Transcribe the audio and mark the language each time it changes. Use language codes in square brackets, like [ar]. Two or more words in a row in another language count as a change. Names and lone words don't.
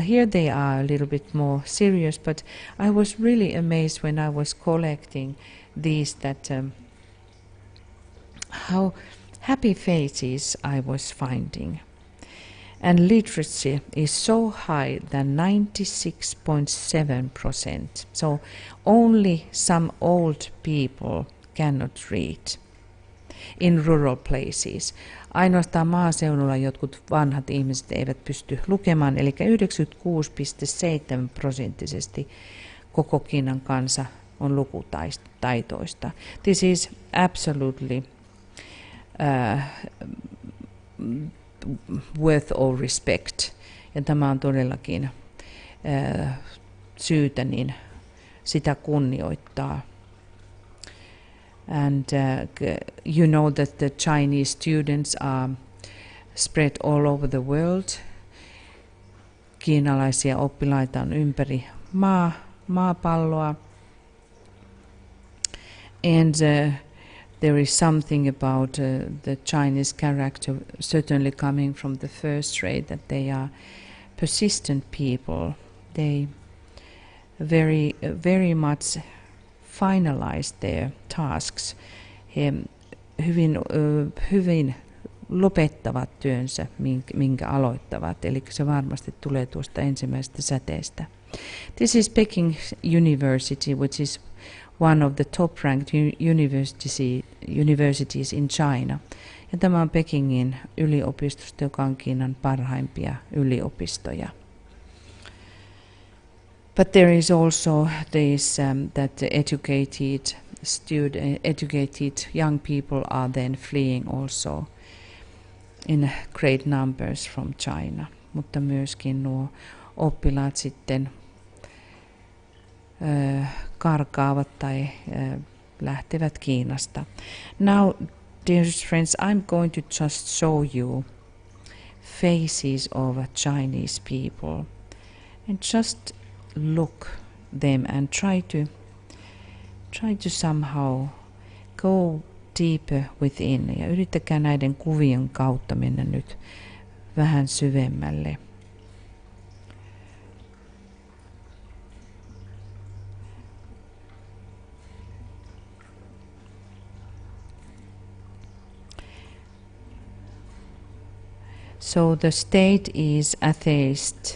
[en] Here they are a little bit more serious, but I was really amazed when I was collecting these that how happy faces I was finding. And literacy is so high than 96.7%. So only some old people cannot read in rural places. [fi] Ainoastaan maaseudulla jotkut vanhat ihmiset eivät pysty lukemaan, eli 96.7% koko Kiinan kansa on lukutaitoista. [en] This is absolutely worth all respect. [fi] Ja tämä on todellakin syytä niin sitä kunnioittaa. [en] And you know that the Chinese students are spread all over the world. [fi] Kiinalaisia oppilaita on ympäri maapalloa. [en] And there is something about the Chinese character, certainly coming from the first grade, that they are persistent people. They very much finalize their tasks. [fi] He hyvin lopettavat työnsä, minkä aloittavat. Eli se varmasti tulee tuosta ensimmäisestä säteestä. [en] This is Peking University, which is one of the top-ranked universities in China. [fi] Ja tämä on Pekingin yliopistosta, joka on Kiinan parhaimpia yliopistoja. [en] But there is also this that educated young people are then fleeing also in great numbers from China. [fi] Mutta myöskin nuo oppilaat sitten karkaavat tai lähtevät Kiinasta. [en] Now, dearest friends, I'm going to just show you faces of Chinese people and just look them and try to somehow go deeper within. [fi] Ja yrittäkää näiden kuvien kautta mennä nyt vähän syvemmälle. [en] So the state is atheist.